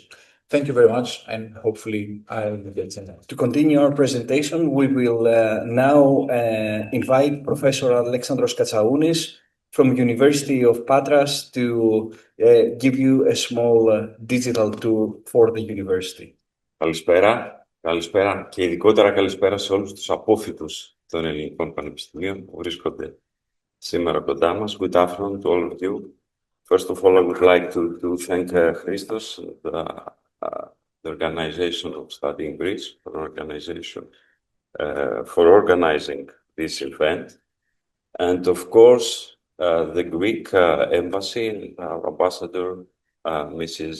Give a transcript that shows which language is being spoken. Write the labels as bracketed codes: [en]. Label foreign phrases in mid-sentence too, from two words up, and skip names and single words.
[en] Thank you very much, and hopefully I'll get sent out. To continue our presentation, we will now invite Professor Alexandros Katsaunis from University of Patras to give you a small digital tour for the university. [el] Καλησπέρα και ειδικότερα καλησπέρα σε όλους τους απόφοιτους των ελληνικών πανεπιστημίων που βρίσκονται σήμερα κοντά μας. [en] Good afternoon to all of you. First of all, I would like to thank Christos, the organization of Study in Greece, for organizing this event. And of course, the Greek embassy and our ambassador, Mrs.